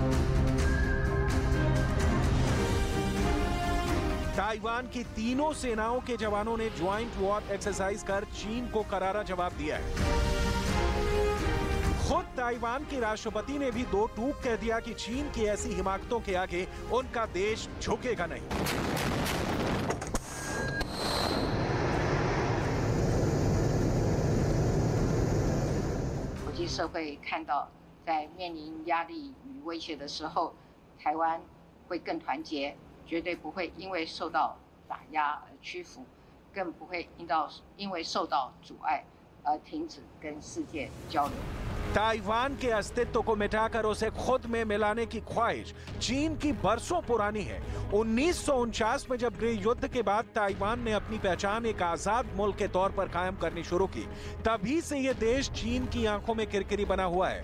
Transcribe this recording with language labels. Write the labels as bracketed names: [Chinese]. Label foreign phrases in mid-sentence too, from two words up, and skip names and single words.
[Hindi] ताइवान की तीनों सेनाओं के जवानों ने [English] joint war exercise [Hindi] कर चीन को करारा जवाब दिया है। खुद ताइवान के राष्ट्रपति ने भी 2 टूक कह दिया कि चीन की ऐसी हिमाकतों के आगे उनका देश झुकेगा नहीं। [Chinese] 国际社会看到，在面临压力与威胁的时候，台湾会更团结。绝对不会因为受到打压而屈服，更不会因为受到阻碍而停止跟世界交流。 [Hindi] ताइवान के अस्तित्व को मिटाकर उसे खुद में मिलाने की ख्वाहिश चीन की बरसों पुरानी है। 1949 में जब गृह युद्ध के बाद ताइवान ने अपनी पहचान एक आजाद मुल्क के तौर पर कायम करनी शुरू की, तभी से ये देश चीन की आंखों में किरकिरी बना हुआ है।